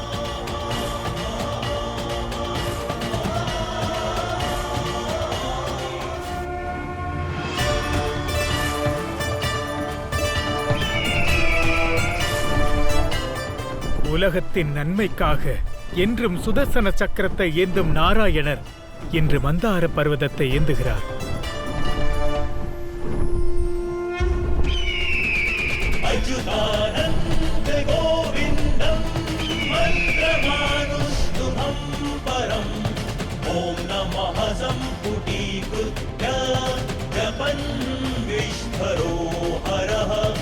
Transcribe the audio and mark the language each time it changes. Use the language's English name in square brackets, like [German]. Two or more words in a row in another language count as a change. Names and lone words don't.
[Tamil] உலகத்தின் நன்மைக்காக என்றும் சுதர்சன சக்கரத்தை ஏந்தும் நாராயணர் இன்று மந்தார பர்வதத்தை ஏந்துகிறார். [Sanskrit] अच्युतानन्द गोविन्दं मन्त्रमानुष्टुभं परम् ॐ नमः सम्पुटीकृत्य जपन् विष्ठरो हरः